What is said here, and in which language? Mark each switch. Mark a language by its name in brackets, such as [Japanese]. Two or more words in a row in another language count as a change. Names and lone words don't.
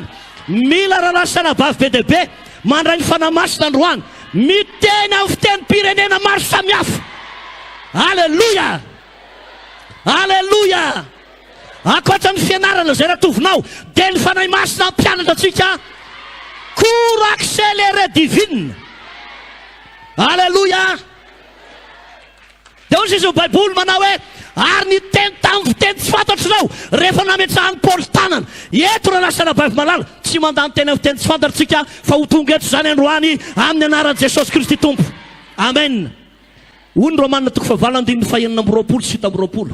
[Malagasy] Mila raharasana bavy be dia be mandray ny fanahy masina androany miteny amin'ny fiteny pirenena maro samihafa. Alléluia. Alléluia. Ankoatra ny fianarana izay ratovinao dia ny fanahy masina ampianatra antsika [French] cours accéléré divine. [Malagasy] Alléluia. Dia hozy izy ny baiboly manao hoe ary niteny tamin'ny fiteny tsy fantatrinao rehefa nametrahan'ny Paoly tanana. Eto raha lasana bavy malala tsy mandany teny amin'ny fiteny tsy fantatritsika fa ho tonga eto izany androany amin'ny anaran'i Jesosy Kristy Tompo. Amen. Hoy ny Romanina toko fahavalo andininy fahaenina amby roapolo sy fito amby roapolo.